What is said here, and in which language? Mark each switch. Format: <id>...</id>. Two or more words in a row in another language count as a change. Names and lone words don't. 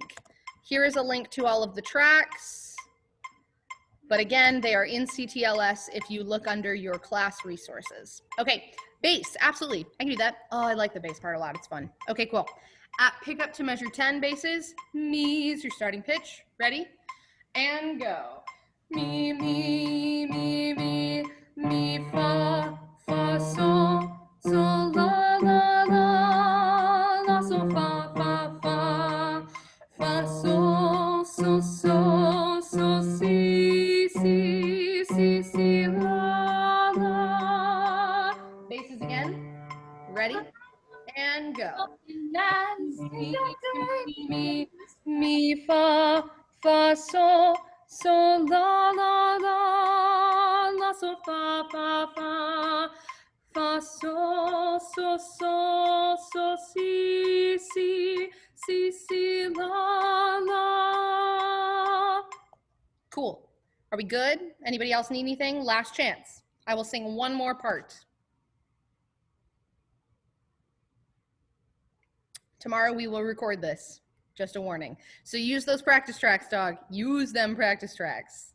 <en>Here is a link to all of the tracks. But again, they are in CTLS if you look under your class resources. Okay, bass, absolutely. I can do that. Oh, I like the bass part a lot. It's fun. Okay, cool. At pick up to measure 10 basses, mi is your starting pitch. Ready? And go. Mi, mi, mi, mi, mi, fa, fa, sol, sol, la, la, la, la, sol, fa, fa, fa, fa, sol, sol, sol, sol, si, si, si, si, la, la. Basses again. Ready? And go. Mi, fa, fa, sol, sol, la, la, la, la, sol, fa, fa, fa, fa, sol, sol, sol, sol, si, si, si, si, la, la. Cool. Are we good? Anybody else need anything? Last chance. I will sing one more part. Tomorrow we will record this. Just a warning. So use those practice tracks, dog. Use them practice tracks.</en>